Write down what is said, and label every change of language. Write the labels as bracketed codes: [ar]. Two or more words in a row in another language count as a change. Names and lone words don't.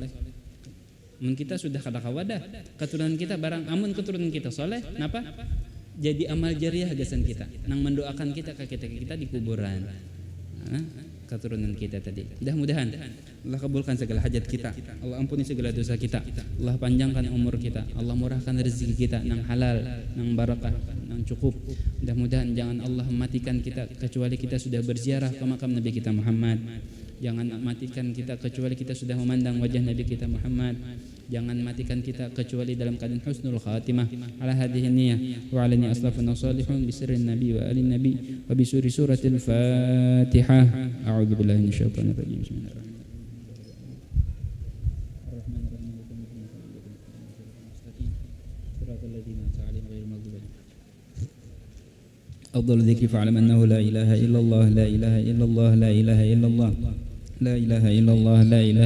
[bjn] Amun kita sudah kada kawadah keturunan kita barang amun keturunan kita soleh napa jadi amal jariah gasan kita nang mendoakan kita ke kita di kuburan keturunan kita tadi mudah-mudahan Allah kabulkan segala hajat kita Allah ampuni segala dosa kita Allah panjangkan umur kita Allah murahkan rezeki kita nang halal nang barakah nang cukup mudah-mudahan jangan Allah matikan kita kecuali kita sudah berziarah ke makam Nabi kita Muhammad. Jangan matikan kita kecuali kita sudah memandang wajah Nabi kita Muhammad. Jangan matikan kita kecuali dalam keadaan [ar] حسن الخاتمة. على هذه النية وعلى نية أسلافنا الصالحين بسر النبي وآل النبي وبسورة الفاتحة. أعوذ بالله من الشيطان الرجيم. بسم الله الرحمن الرحيم. صراط الذين أنعمت عليهم غير المغضوب عليهم. أفضل الذكر فاعلم أنه لا إله إلا الله لا إله إلا الله لا إله إلا الله لا إله إلا الله لا إله